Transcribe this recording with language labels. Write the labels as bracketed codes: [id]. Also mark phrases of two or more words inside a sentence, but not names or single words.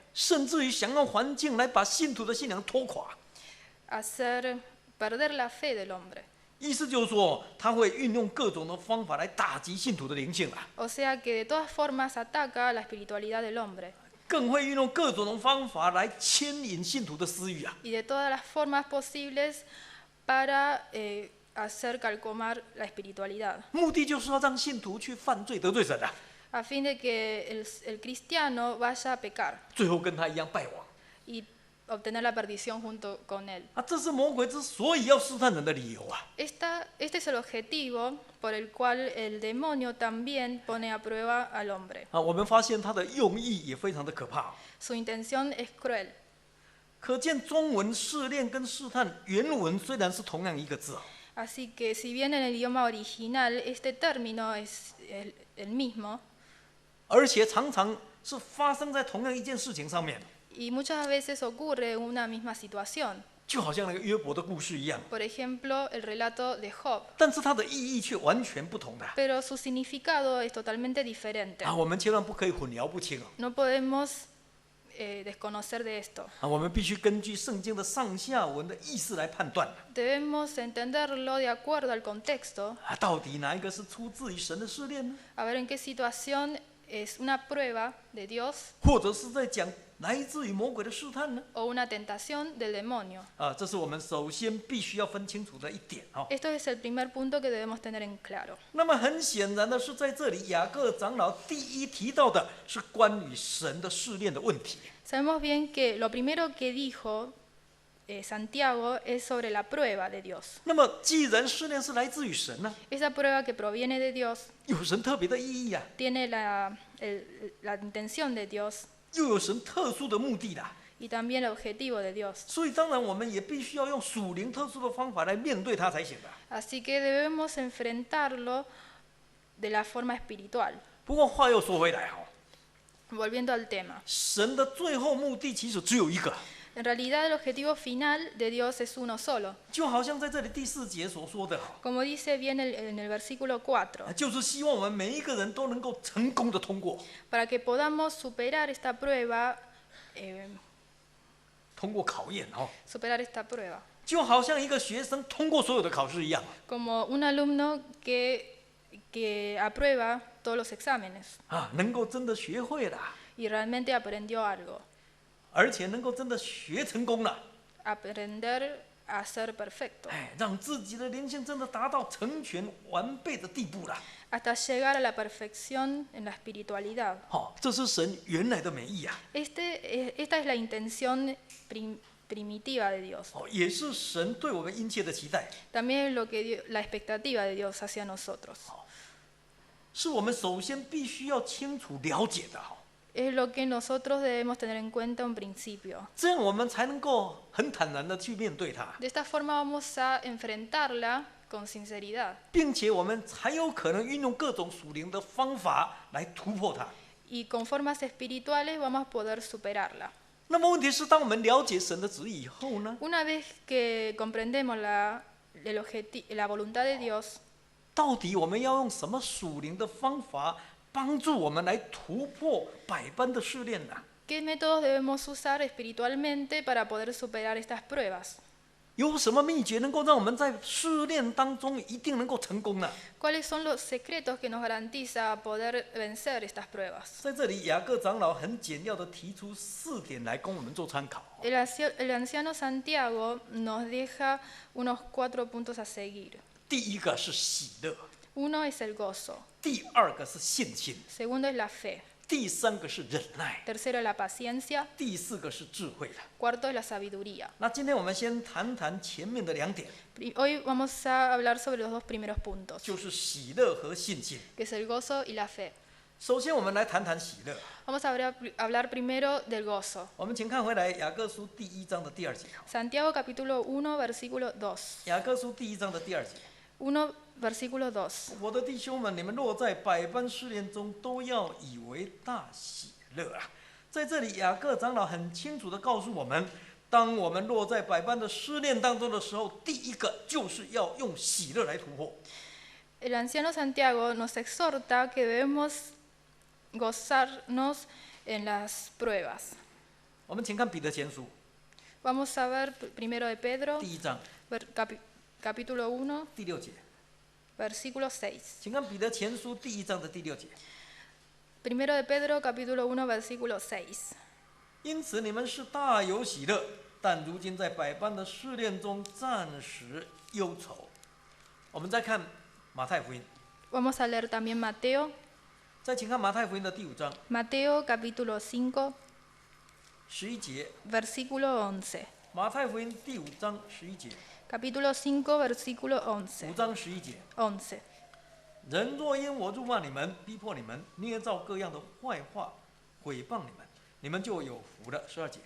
[zh] 甚至于想用环境来把信徒的信仰拖垮。 [es] hacer perder la fe del hombre. [zh] 意思就是说，他会运用各种的方法来打击信徒的灵性啊， [es] O sea que de todas formas ataca la espiritualidad del hombre [zh] 更会运用各种的方法来牵引信徒的私欲啊。 [es] y de todas las formas posibles para hacer calcomar la espiritualidad, [zh] 目的就是要让信徒去犯罪得罪神啊， [es] a fin de que el cristiano vaya a pecar [zh] 最后跟他一样败亡 [es] y obtener la perdición junto con él. [zh] 啊！这是魔鬼之所以要试探人的理由啊。 [es] Este es el objetivo por el cual el demonio también pone a prueba al hombre. [zh] 啊，我们发现他的用意也非常的可怕啊。 [es] Su intención es cruel. [zh] 可见中文试炼跟试探原文虽然是同样一个字啊， [es] Así que si bien en el idioma original este término es el mismo, [zh] 而且常常是发生在同样一件事情上面， [es] y muchas veces ocurre una misma situación. [zh] 就好像那个约伯的故事一样， [es] Por ejemplo, el relato de Job, [zh] 但是它的意义却完全不同的 [es] pero su significado es totalmente diferente. [zh] 啊！我们千万不可以混淆不清啊！ [es] No podemos desconocer de esto. [zh] 啊，我们必须根据圣经的上下文的意思来判断 [es] Debemos entenderlo de acuerdo al contexto, [zh] 啊，到底哪一个是出自于神的试炼呢？ [es] a ver en qué situación es una prueba de Dios [zh] 或者是在讲来自于魔鬼的试探呢？ [es] o una tentación del demonio. [zh] 啊，这是我们首先必须要分清楚的一点啊。 [es] Esto es el primer punto que debemos tener en claro. [zh] 那么很显然的是，在这里雅各长老第一提到的是关于神的试炼的问题。 [es] Sabemos bien que lo primero que dijo Santiago es sobre la prueba de Dios. [zh] 那么既然试炼是来自于神呢、 [es] Esa prueba que proviene de Dios [zh] 有神特别的意义啊， [es] tiene la intención de Dios [zh] 又有神特殊的目的啦、 [es] y también el objetivo de Dios. [zh] 所以当然我们也必须要用属灵特殊的方法来面对它才行的。 [es] Así que debemos enfrentarlo de la forma espiritual. [zh] 不过话又说回来哈、 [es] Volviendo al tema, [zh] 神的最后目的其实只有一个， [es] en realidad el objetivo final de Dios es uno solo. [zh] 就好像在这里第4节所说的， [es] Como dice bien en el versículo 4, [zh] 就是希望我们每一个人都能够成功的通过， [es] para que podamos superar esta prueba, [zh] 通过考验哦， [es] superar esta prueba. [zh] 就好像一个学生通过所有的考试一样 [es] Como un alumno que aprueba todos los exámenes [zh] 啊，能够真的学会了， [es] y realmente aprendió algo, [zh] 而且能够真的学成功了， [es] aprender a ser perfecto, [zh] 哎，让自己的灵性真的达到成全完备的地步了。 [es] hasta llegar a la perfección en la espiritualidad. [zh] 好，这是神原来的美意啊， [es] Esta es la intención primitiva de Dios. [zh] 哦，也是神对我们殷切的期待， [es] También es la expectativa de Dios hacia nosotros. [zh] 是我们首先必须要清楚了解的哈， [es] Es lo que nosotros debemos tener en cuenta en principio. [zh] 这样我们才能够很坦然的去面对它， [es] De esta forma vamos a enfrentarla con sinceridad [zh] 并且我们才有可能运用各种属灵的方法来突破它。 [es] y con formas espirituales vamos a poder superarla. [zh] 那么问题是，当我们了解神的旨意以后呢， [es] Una vez que comprendemos la voluntad de Dios, [zh] 到底我们要用什么属灵的方法帮助我们来突破百般的试炼呢？ [es] ¿qué métodos debemos usar espiritualmente para poder superar estas pruebas? [zh] 有什么秘诀能够让我们在试炼当中一定能够成功呢？ [es] ¿Cuáles son los secretos que nos garantiza poder vencer estas pruebas? [zh] 在这里，雅各长老很简要的提出4点来供我们做参考。 [es] El anciano Santiago nos deja unos 4 puntos a seguir. [zh] 第一个是喜乐， [es] Uno es el gozo, [zh] 第二个是信心， [es] segundo es la fe, [zh] 第三个是忍耐， [es] tercero es la paciencia, [zh] 第4个是智慧了。 [es] cuarto es la sabiduría. [zh] 那今天我们先谈谈前面的2点， [es] Hoy vamos a hablar sobre los 2 primeros puntos, [zh] 就是喜乐和信心。 [es] que es el gozo y la fe. [zh] 首先，我们来谈谈喜乐。 [es] Vamos a hablar primero del gozo. [zh] 我们请看回来雅各书第1章的第2节。 [es] Santiago capítulo 1, versículo 2. [zh] 雅各书第1章的第2节。 [es] 1, versículo 2. [zh] 我的弟兄们，你们若在百般试炼中，都要以为大喜乐啊！在这里，雅各长老很清楚地告诉我们，当我们落在百般的试炼当中的时候，第一个就是要用喜乐来突破。 [es] El anciano Santiago nos exhorta que debemos gozarnos en las pruebas. [zh] 我们请看彼得前书 [es] Vamos a ver primero de Pedro, [zh] 第1章 [es] capítulo 1, [zh] 第6节， [es] versículo 6. [zh] 请看彼得前书第1章的第6节。 [es] Primero de Pedro, capítulo 1, versículo 6. [zh] 因此你们是大有喜乐，但如今在百般的试炼中暂时忧愁。我们再看马太福音， [es] Vamos a leer también Mateo, [zh] 再请看马太福音的第5章 [es] Mateo capítulo 5, [zh] 11 节。 [es] versículo 11. [zh] 马太福音第5章11节， [es] Capítulo 5, versículo 5 11. [zh] 章11节。 [es] 11. [zh] 人若因我辱骂你们、逼迫你们、捏造各样的坏话、毁谤你们，你们就有福了。12节，